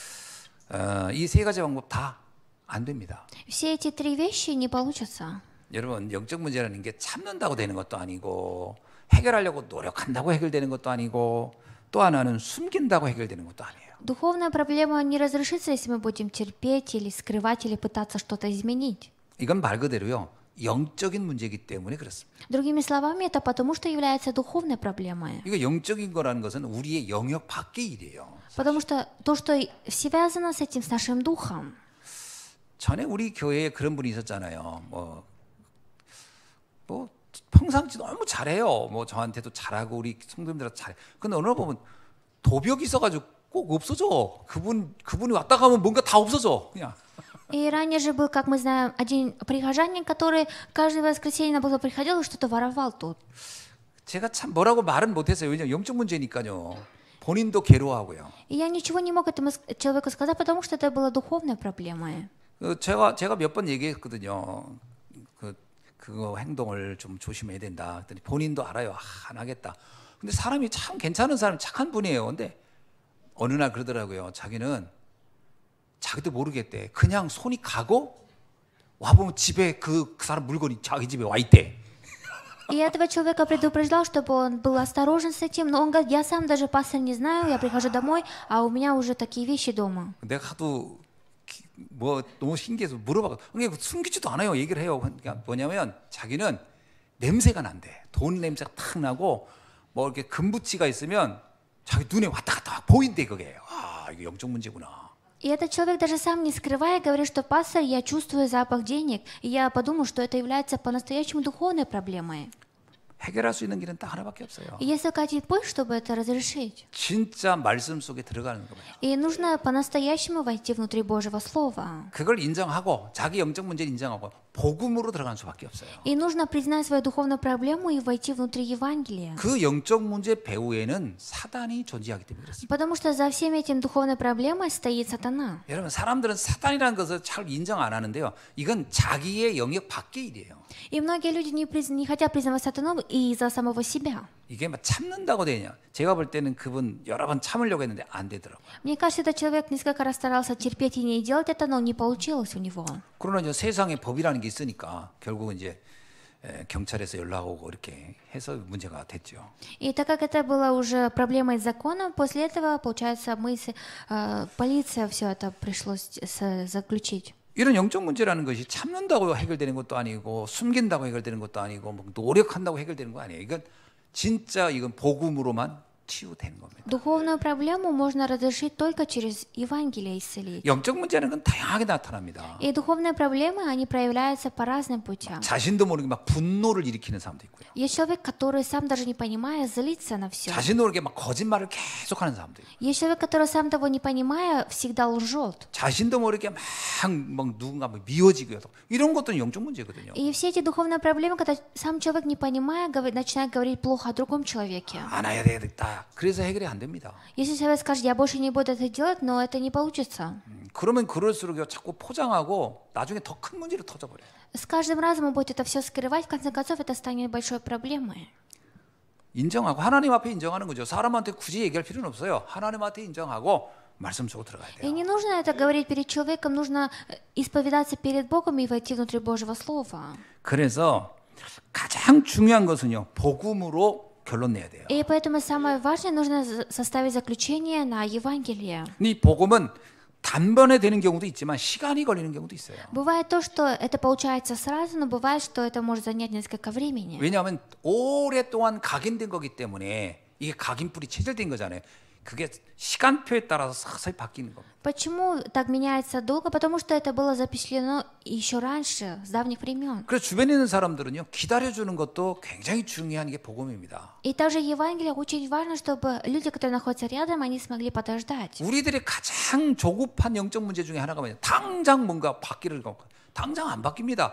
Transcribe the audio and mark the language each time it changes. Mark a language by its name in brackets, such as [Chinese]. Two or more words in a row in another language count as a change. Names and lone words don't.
[Korean] 이 세 가지 방법 다 안 됩니다. [Russian] Все эти три вещи не получатся. [Korean] 여러분, 영적 문제라는 게 참는다고 되는 것도 아니고 해결하려고 노력한다고 해결되는 것도 아니고 또 하나는 숨긴다고 해결되는 것도 아니에요. [Russian] Духовная проблема не разрешится, если мы будем терпеть или скрывать или пытаться что-то изменить. [Korean] 이건 말 그대로요. 영적인 문제이기 때문에 그렇습니다. [Russian] Другими словами, это потому, что является духовной проблемой. [Korean] 이거 영적인 거라는 것은 우리의 영역 밖의 일이에요. [Russian] Потому что то, что связано с этим, с нашим духом. [Korean] 전에 우리 교회에 그런 분이 있었잖아요. 뭐 평상시 너무 잘해요. 뭐 저한테도 잘하고 우리 성도님들한테 잘해. 근데 어느 날 보면 도벽이 있어가지고 꼭 없어져. 그분이 왔다 가면 뭔가 다 없어져. 그냥. [Russian] И ранее же был, как мы знаем, один прихожанин, который каждое воскресенье на базу приходил и что-то воровал тут. [Korean] 제가 참 뭐라고 말은 못했어요. 왜냐면 영적 문제니까요. 본인도 괴로워하고요. [Russian] И я ничего не мог этому человеку сказать, потому что это была духовной проблемой. [Korean] 제가 몇 번 얘기했거든요. 그거 행동을 좀 조심해야 된다. 그랬더니 본인도 알아요. 안 하겠다. 근데 사람이 참 괜찮은 사람, 착한 분이에요. 근데 어느 날 그러더라고요. 자기는 자기도 모르겠대. 그냥 손이 가고 와보면 집에 그 사람 물건이 자기 집에 와 있대. [Russian] И этого человека предупреждал, чтобы он был осторожен с этим, но он говорит, я сам даже пастор не знаю, я прихожу домой, а у меня уже такие вещи дома. [Korean] 내가 하도 뭐 너무 신기해서 물어봐. 그러니까 숨기지도 않아요. 얘기를 해요. 그러니까 뭐냐면 자기는 냄새가 난대. 돈 냄새가 탁 나고 뭐 이렇게 금붙이가 있으면 자기 눈에 왔다 갔다 보인대 그게. 아, 이거 영적 문제구나. [Russian] И этот человек даже сам не скрывая говорит, что пастор, я чувствую запах денег, и я подумал, что это является по-настоящему духовной проблемой. [Korean] 해결할 수 있는 길은 딱 하나밖에 없어요. [Russian] И есть только один путь, чтобы это разрешить. [Korean] 진짜 말씀 속에 들어가는 거예요. [Russian] И нужно по-настоящему войти внутри Божьего Слова. [Korean] 그걸 인정하고 자기 영적 문제를 인정하고 복음으로 들어갈 수밖에 없어요. [Russian] И нужно признать свою духовную проблему и войти внутри Евангелия. [Korean] 그 영적 문제 배후에는 사단이 존재하기 때문에 그렇습니다. [Russian] Потому что за всеми этим духовной проблемой стоит сатана. [Korean] 여러분 사람들은 사단이라는 것을 잘 인정 안 하는데요. 이건 자기의 영역 밖의 일이에요. [Russian] И многие люди не хотят признавать сатану из-за самого себя. [Korean] 이게 막 참는다고 되냐? 제가 볼 때는 그분 여러 번 참으려고 했는데 안 되더라고요. [Russian] Мне кажется, этот человек несколько раз старался терпеть и не делать это, но не получилось у него. [Korean] 그러나 이제 세상에 법이라는 게 있으니까 결국은 이제 경찰에서 연락 오고 이렇게 해서 문제가 됐죠. [Russian] И так как это было уже проблемой закона, после этого, получается, полиция все это пришлось заключить. [Korean] 이런 영적 문제라는 것이 참는다고 해결되는 것도 아니고 숨긴다고 해결되는 것도 아니고 뭐 노력한다고 해결되는 거 아니에요. 이건 복음으로만 치유되는 겁니다. [Russian] Духовную проблему можно разрешить только через Евангелие исцелить. [Korean] 영적 문제는 건 다양하게 나타납니다. [Russian] И духовные проблемы, они проявляются по разным путям. [Korean] 자신도 모르게 막 분노를 일으키는 사람도 있고요. [Russian] Есть человек, который сам даже не понимая, злится на все. [Korean] 자신도 모르게 막 거짓말을 계속하는 사람도 있고. [Russian] Есть человек, который сам того не понимая, всегда лжет. [Korean] 자신도 모르게 막 누군가 미워지고 이런 것도 영적 문제거든요. [Russian] И все эти духовные проблемы, когда сам человек не понимая, начинает говорить плохо о другом человеке. [Korean] 안 해야 되겠다. 그래서 해결이 안 됩니다. [Russian] Если человек скажет, я больше не буду это делать, но это не получится. [Korean] 그러면 그럴수록 자꾸 포장하고 나중에 더 큰 문제로 터져버려요. [Russian] С каждым разом он будет это все скрывать, в конце концов это станет большой проблемой. [Korean] 인정하고 하나님 앞에 인정하는 거죠. 사람한테 굳이 얘기할 필요는 없어요. 하나님한테 인정하고 말씀 속으로 들어가야 И 돼요. [Russian] не нужно это говорить перед человеком, нужно исповедаться перед Богом и войти внутрь Божьего Слова. [Korean] 그래서 가장 중요한 것은요. 복음으로 결론 내야 돼요. [Russian] И поэтому самое важное, нужно составить заключение на Евангелие. [Korean] 이 복음은 단번에 되는 경우도 있지만 시간이 걸리는 경우도 있어요. [Russian] Бывает то, что это получается сразу, но бывает, что это может занять несколько времени. [Korean] 왜냐하면 오랫동안 각인된 거기 때문에 이게 각인뿔이 체질된 거잖아요. 그게 시간표에 따라서 서서히 바뀌는 겁니다. [Russian] Почему так меняется долго? Потому что это было запечатлено еще раньше, с давних времен. [Korean] 그래서 주변에 있는 사람들은요. 기다려주는 것도 굉장히 중요한 게 복음입니다. [Russian] И также Евангелие очень важно, чтобы люди, которые находятся рядом, они смогли подождать. [Korean] 우리들의 가장 조급한 영적 문제 중에 하나가 뭐냐? 당장 뭔가 바뀌를 갖고 당장 안 바뀝니다.